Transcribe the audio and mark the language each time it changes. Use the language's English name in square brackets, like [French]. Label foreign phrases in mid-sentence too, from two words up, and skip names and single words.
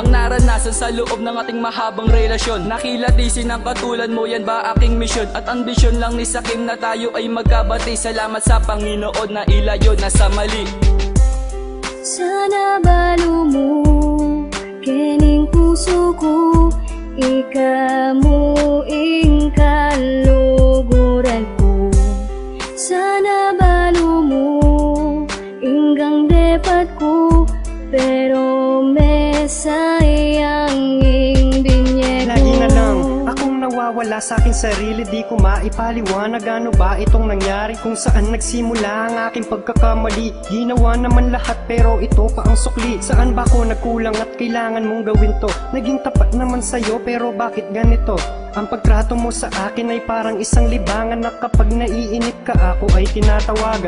[Filipino] Ang naranasan sa loob ng ating mahabang relasyon, nakilatisin ang katulad mo, yan ba aking misyon? At ambisyon lang ni Sakim na tayo ay magkabati. Salamat sa Panginoon na ilayo na sa mali. [Pampanga] Sana balo mo kining puso ko, ikamu ing kaluguran ko. Sana balo mo inggang depat ko, pero may sayang ing binye ko. [Filipino] Lagi na lang akong nawawala sa aking sarili, di ko maipaliwanag ano ba itong nangyari, kung saan nagsimula ang aking pagkakamali. Ginawa naman lahat pero ito pa ang sukli. Saan ba ako nagkulang at kailangan mong gawin to? Naging tapat naman sa'yo pero bakit ganito? Ang pagtrato mo sa akin ay parang isang libangan, na kapag naiinip ka ako ay tinatawagan.